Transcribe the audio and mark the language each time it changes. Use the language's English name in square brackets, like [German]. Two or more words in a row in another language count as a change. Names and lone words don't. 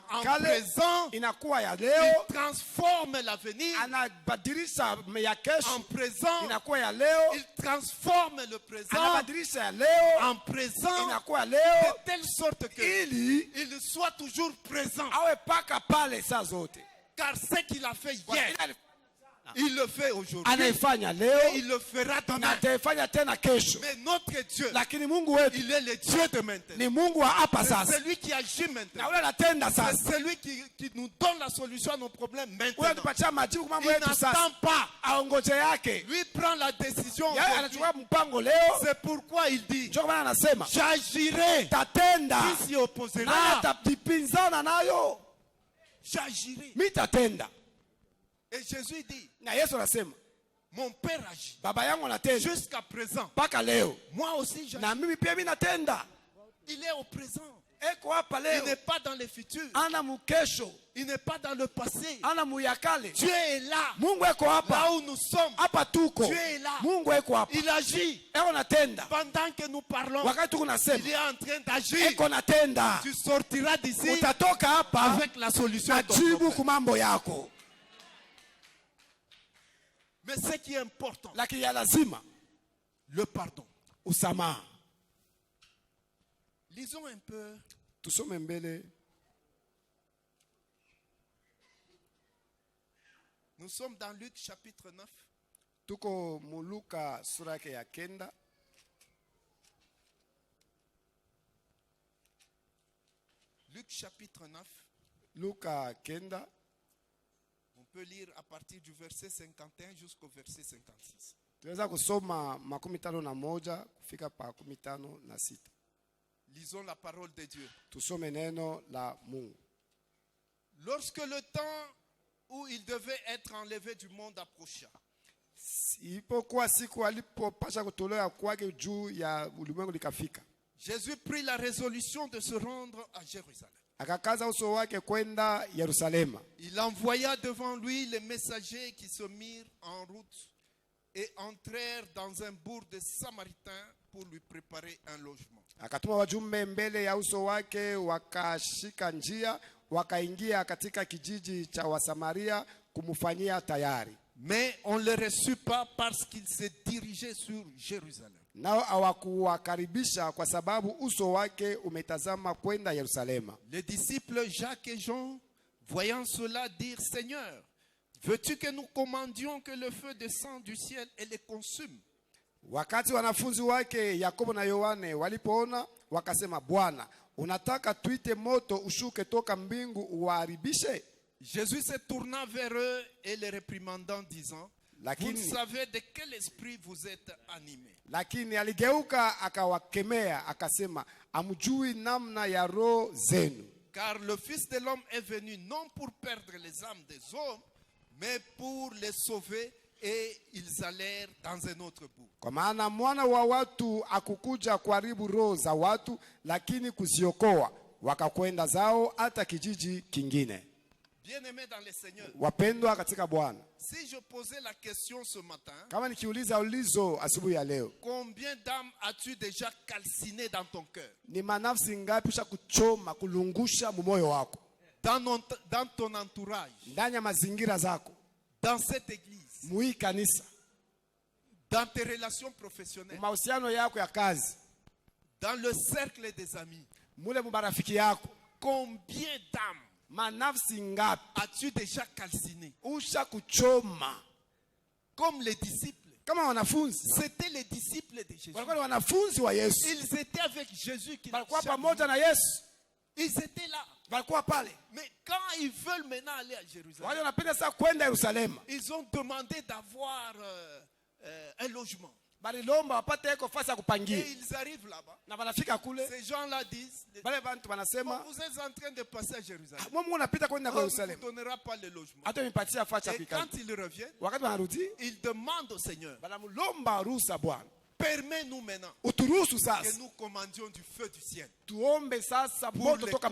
[French] en [Swahili] kale [French] présent, [Swahili] inakuwa ya [French] il [Swahili] leo, [French] transforme l'avenir [Swahili] anabadilisha ya [French] en [Swahili] kesho [French] présent, [Swahili] inakuwa ya leo, [French] il transforme le présent [Swahili] anabadilisha ya leo [French] en présent, [Swahili] inakuwa ya [French] de [Swahili] leo, [French] telle sorte que [Swahili] ili [French] il soit toujours présent. [Swahili] awe paka pale saa zote. [French] Car ce qu'il a fait [Swahili] Kwa [French] hier, [Swahili] ile [French] il le fait aujourd'hui, [Swahili] anaifanya [French] et [Swahili] leo [French] il le fera [Swahili] na [French] demain. [Swahili] ataifanya tena kesho, [French] Mais notre Dieu, [Swahili] lakini Mungu wetu [French] il est le Dieu de maintenant. [Swahili] ni Mungu wa hapa [French] C'est [Swahili] sasa, [French] celui qui agit [Swahili] na [French] maintenant. [Swahili] ule anatenda [French] C'est [Swahili] sasa, [French] celui qui nous donne la solution à nos problèmes [Swahili] ule [French] maintenant. [Swahili] anatupatia majibu kwa mambo [French] Il [Swahili] yetu sasa, [French] n'attend pas. [Swahili] aongoje yake [French] Lui prend la décision. [Swahili] yeye [French] aujourd'hui. [Swahili] anachukua mpango leo. [French] C'est pourquoi il dit, [Swahili] Ndio kwa maana anasema [French] j'agirai. [Swahili] tatenda, [French] Qui s'y [Swahili] naye [French] opposera? [Swahili] atapinzana nayo, [French] J'agirai. [Swahili] mi tatenda. [French] Et Jésus dit, [Swahili] Na Yesu anasema [French] mon Père agit. [Swahili] baba yangu anatenda [French] Jusqu'à présent, [Swahili] mpaka leo, [French] moi aussi j'agis. [Swahili] na mimi pia mi natenda. [French] Il est au présent. [Swahili] Eko hapa [French] Il [Swahili] leo, [French] n'est pas dans le futur. [Swahili] ana mukesho, [French] Il n'est pas dans le passé. [Swahili] ana muyakale. [French] Dieu est là. [Swahili] Mungu eko [French] Là [Swahili] hapa, [French] où nous sommes. [Swahili] hapa tuko. [French] Dieu est là. [Swahili] Mungu eko hapa, [French] Il agit. [Swahili] eko natenda. [French] Pendant que nous parlons, [Swahili] Wakati tuko [French] il [Swahili] nasema [French] est en train d'agir. [Swahili] eko natenda, [French] Tu sortiras d'ici [Swahili] utatoka hapa [French] avec la solution [Swahili] na [French] à ton [Swahili] jibu [French] problème. [Swahili] ku mambo yako. [French] Mais ce qui est important, [Swahili] Lakini ya lazima [French] le pardon. [Swahili] usamaha. [French] Lisons un peu [Swahili] Tusome mbele, [French] Nous sommes dans Luc chapitre 9. [Swahili] tuko Muluka sura yake ya 9. [French] Luc chapitre 9. [Swahili] Luka 9 [French] On peut lire à partir du verset 51 jusqu'au verset 56. [Swahili] tunaweza kusoma 51 kufika pa 56. [French] Lisons la parole de Dieu. [Swahili] Tusome neno la Mungu. [French] Lorsque le temps où il devait être enlevé du monde approcha, [Swahili] Ilipokuwa siku alipopasha kutolewa kwake juu ya ulimwengu likafika, [French] Jésus prit la résolution de se rendre à Jérusalem. [Swahili] akakaza uso wake kwenda Yerusalema. [French] Il envoya devant lui les messagers qui se mirent en route et entrèrent dans un bourg de Samaritains pour lui préparer un logement. [Swahili] Akatuma wajumbe mbele ya uso wake, wakashika njia, wakaingia katika kijiji cha Wasamaria kumfanyia tayari. [French] Mais on ne le reçut pas parce qu'il se dirigeait sur Jérusalem. [Swahili] Nao hawakuwakaribisha kwa sababu uso wake umetazama kwenda Yerusalema. [French] Les disciples Jacques et Jean, voyant cela, dirent: Seigneur, veux-tu que nous commandions que le feu descende du ciel et les consume? [Swahili] Wakati wanafunzi wake Yakobo na Yohane walipoona, wakasema, Bwana, unataka tuite moto ushuke toka mbingu uwaharibishe? [French] Jésus se tourna vers eux et les réprimandant, disant: Vous ne savez de quel esprit vous êtes animés. [Swahili] Lakini aligeuka akawakemea akasema, amjui namna ya roho zenu. [French] Car le Fils de l'homme est venu non pour perdre les âmes des hommes, mais pour les sauver. Et ils allèrent dans un autre bout. [Swahili] Kwa maana mwana wa watu akukuja kuharibu roho za watu, lakini kuziokoa. Wakakwenda zao hata kijiji kingine. [French] Bien-aimés dans le Seigneur, [Swahili] Wapendwa katika Bwana, [French] si je posais la question ce matin, [Swahili] kama nikiuliza ulizo asubuhi ya leo, [French] combien d'âmes as-tu déjà calciné dans ton cœur? [Swahili] ni manafsi ngapi usha kuchoma kulungusha mumoyo wako? [French] Dans ton entourage, [Swahili] Ndani ya mazingira zako, [French] dans cette église, [Swahili] mui kanisa, [French] dans tes relations professionnelles, [Swahili] mahusiano yako ya kazi, [French] dans le cercle des amis, [Swahili] mule mubarafiki yako, [French] combien d'âmes [Swahili] manafsi ngapi [French] as-tu déjà calciné? [Swahili] usha kuchoma? [French] Comme les disciples. [Swahili] Kama wanafunzi, [French] C'était les disciples de Jésus. [Swahili] walikuwa ni wanafunzi wa Yesu, [French] Ils étaient avec Jésus. [Swahili] walikuwa pamoja na Yesu, [French] Ils étaient là. [Swahili] walikuwa pale. [French] Mais quand ils veulent maintenant aller à Jérusalem, [Swahili] Wale wanapenda sasa kwenda Yerusalema, [French] ils ont demandé d'avoir un logement. [Swahili] balilomba wapate eko fasi ya [French] Et [Swahili] kupangia, [French] ils arrivent là-bas. [Swahili] na wanafika kule, [French] Ces gens-là disent: [Swahili] wale bantu wanasema, [French] vous êtes en train de passer à Jérusalem. [Swahili] Mungu unapita kwenda [French] On [Swahili] kwa [French] ne vous [Swahili] Yerusalema, [French] donnera pas le logement. [Swahili] hata nipatia fasi ya [French] Et [Swahili] kuikaa. [French] quand ils reviennent, [Swahili] Wakati wanarudi, [French] ils demandent au Seigneur: [Swahili] banamlomba ruhusa, Bwana, [French] permets-nous maintenant [Swahili] uturuhusu [French] que [Swahili] sasa [French] nous commandions du feu du ciel. [Swahili] tuombe sasa [French] Pour [Swahili] moto [French] les [Swahili] toka